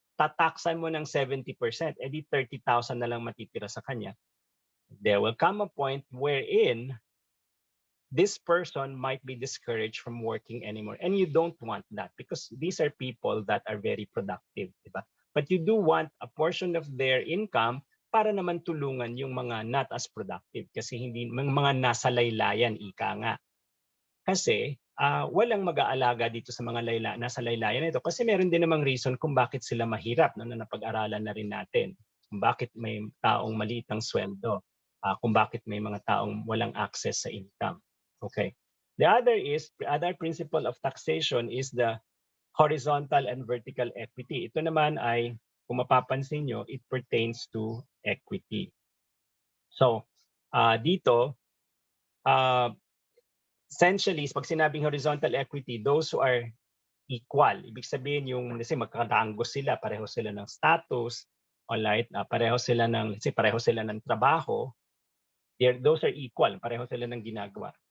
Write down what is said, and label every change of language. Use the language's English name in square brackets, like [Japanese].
[Filipino] Tataksan mo ng 70%, edi 30,000 na lang matitira sa kanya. [English] There will come a point wherein this person might be discouraged from working anymore. And you don't want that because these are people that are very productive, diba? But you do want a portion of their income [Filipino] para naman tulungan yung [English] mga not as productive [Filipino] kasi hindi mga nasa laylayan, ika nga. Kasi walang mag-aalaga dito sa mga nasa laylayan ito kasi meron din namang reason kung bakit sila mahirap, no, na napag-aralan na rin natin. Kung bakit may taong maliit ang sweldo, kung bakit may mga taong walang access sa income. [English] Okay. The other principle of taxation is the horizontal and vertical equity. [Filipino] Ito naman ay, kung mapapansin nyo, [English] it pertains to equity. [Filipino] So, dito, essentially, pag sinabing horizontal equity, [English] those who are equal, [Filipino] ibig sabihin yung, kasi magkaranggo sila, pareho sila ng status, alright, pareho sila ng trabaho, [English] those are equal, [Filipino] pareho sila ng ginagawa.